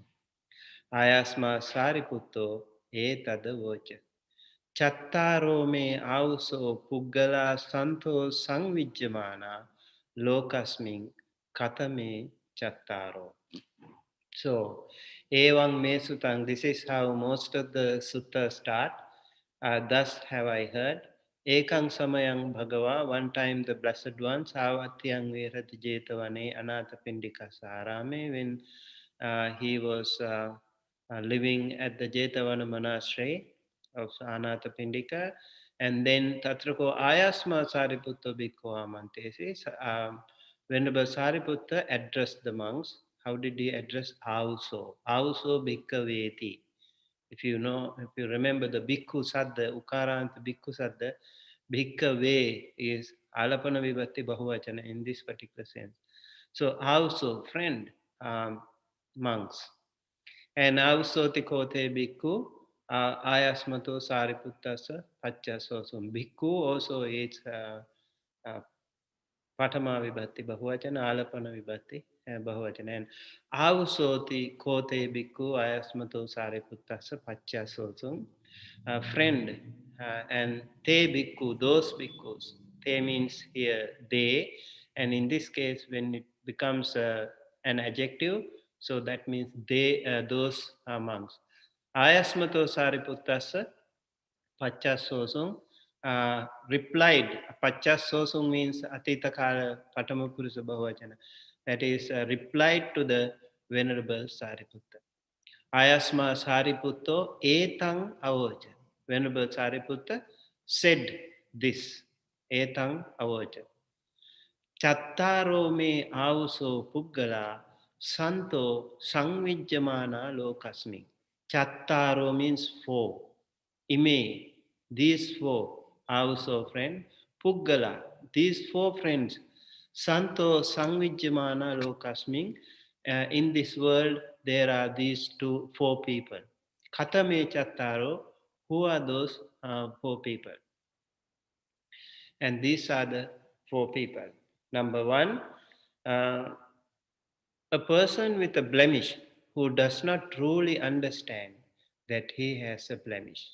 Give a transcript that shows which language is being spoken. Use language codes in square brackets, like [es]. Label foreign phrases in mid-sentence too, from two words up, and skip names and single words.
[pi] Ayasma sariputto etada voca. Chattaro me auso puggala santo sangvijjamana lokasming katame chattaro. So, Evang me sutang, [en] this is how most of the suttas start. Thus have I heard. [pi] Ekang samayang bhagava, [en] one time the blessed one, [pi] savatyang virati jetavane anatapindika sarame, [en] when he was living at the Jetavana monastery of Anatapindika, and then [pi] Tatrako Ayasma Sariputta Bhikkhu Amantesi. [en] Whenever Sariputta addressed the monks, how did he address Auso? [pi] Auso Bhikkaveti. [en] If you know, if you remember the [pi] Bhikkhu Sadda, Ukaranta Bhikkhu Sadda, [en] Bhikkave is [pi] Alapana Vibhatti Bahuvachana [en] in this particular sense. So also, friend, monks. [pi] And also Tikote Bhikkhu, Ayasmato Sariputta Pachasosum. [en] Bhikkhu also is uh, [pi] Patama Vibhatti Bahuvachana, Alapana Vibhatti Bahuvachana. And Avusoti Kote Bhikkhu Ayasmato Sariputta Pachasosum. [en] Friend and [pi] Te Bhikkhu, [en] those Bhikkhus. Te means here they, and in this case, when it becomes an adjective, so that means they, those monks. [pi] Ayasmato Sariputta Pachasosum replied. Pachasosum means Atitakala Patamapurusa Bhavachana. [en] That is, replied to the Venerable Sariputta. [pi] Ayasma Sariputto etang avoja. [en] Venerable Sariputta said this. [pi] Etang avoja. Chattaro me auso puggala santo sangvijjamana lokasmi. [en] Chattaro means four. Ime, these four, also friend. Puggala, these four friends. [pi] Santo sangvijjamana lokasmi. [en] In this world, there are these four people. [pi] Katame chattaro, [en] who are those four people? And these are the four people. Number one, uh, a person with a blemish who does not truly understand that he has a blemish.